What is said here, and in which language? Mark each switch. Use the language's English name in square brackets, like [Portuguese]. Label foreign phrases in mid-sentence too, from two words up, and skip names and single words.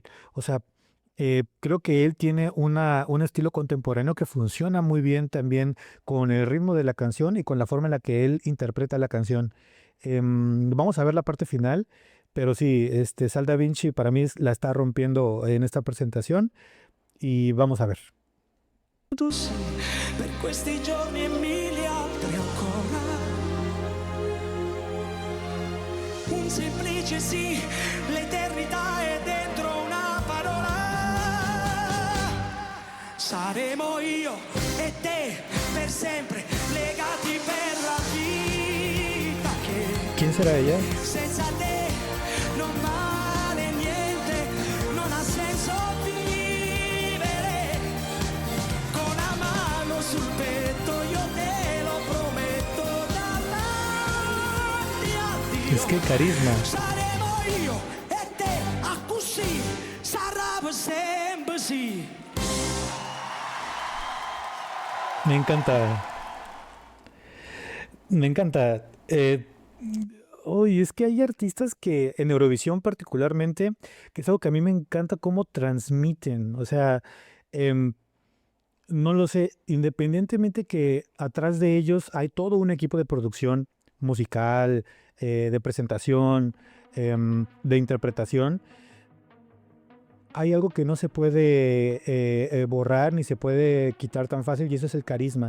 [Spanish] O sea, creo que él tiene un estilo contemporáneo que funciona muy bien también con el ritmo de la canción y con la forma en la que él interpreta la canción. Vamos a ver la parte final, pero sí, Sal Da Vinci para mí la está rompiendo en esta presentación y vamos a ver. [Italian] Tu sì, per questi giorni e mille altri ancora. Un semplice sì, l'eternità è dentro una parola. Saremo io e te per sempre legati per la vita che [Spanish] ¿Quién será ella? [Italian] senza te non vale niente, non ha senso vivere, con la mano sul petto io te lo prometto, davanti a [Spanish] Es que [Italian] Dio [Spanish] carisma. [Italian] saremo io e te, a così sarà per sempre sì. [Spanish] Me encanta. Me encanta. Uy, es que hay artistas que en Eurovisión particularmente, que es algo que a mí me encanta cómo transmiten. O sea, em, no lo sé, independientemente que atrás de ellos hay todo un equipo de producción musical, de presentación, de interpretación, hay algo que no se puede borrar ni se puede quitar tan fácil y eso es el carisma.